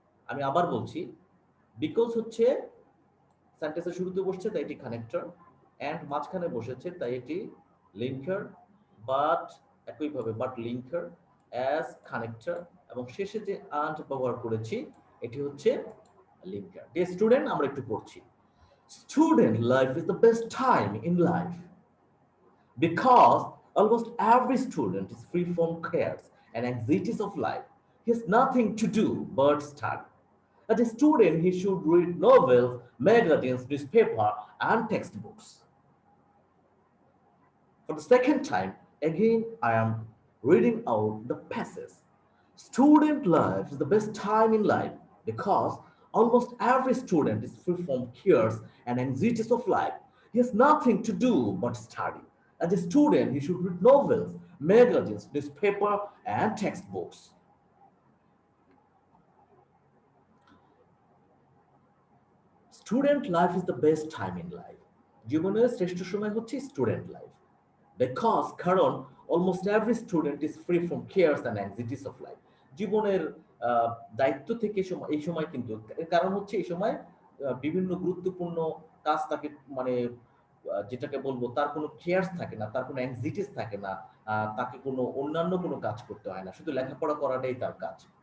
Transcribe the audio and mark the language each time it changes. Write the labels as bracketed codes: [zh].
[bn] আমি আবার বলছি, বিকজ হচ্ছে সেন্টেন্সের শুরুতে বসছে তাই এটি কানেক্টর, অ্যান্ড মাঝখানে বসেছে তাই এটি লিঙ্কার, বাট একইভাবে বাট লিঙ্কার, অ্যাজ কানেক্টর, এবং শেষে যে আন্ড ব্যবহার করেছি এটি হচ্ছে লিঙ্কার। ডিয়ার স্টুডেন্ট, আমরা একটু পড়ছি। [en] Student life is the best time in life because almost every student is free from cares and anxieties of life. He has nothing to do but study. As a student, he should read novels, magazines, newspaper, and textbooks. For the second time, again, I am reading out the passage. Student life is the best time in life because almost every student is free from cares and anxieties of life. He has nothing to do but study. As a student, he should read novels, magazines, newspaper, and textbooks. Student life is the best time in life, [bn] জীবনের শ্রেষ্ঠ সময় হচ্ছে student life, because কারণ [en] almost every student is free from cares and anxieties of life, [bn] জীবনের দায়িত্ব থেকে এই সময় কিন্তু, কারণ হচ্ছে এই সময় বিভিন্ন গুরুত্বপূর্ণ কাজ তাকে মানে যেটাকে বলবো তার কোনো কেয়ারস থাকে না, তার কোনো অ্যাংজাইটিস থাকে না, তাকে কোনো অন্যান্য কোনো কাজ করতে হয় না, শুধু লেখাপড়া করাটাই তার কাজ।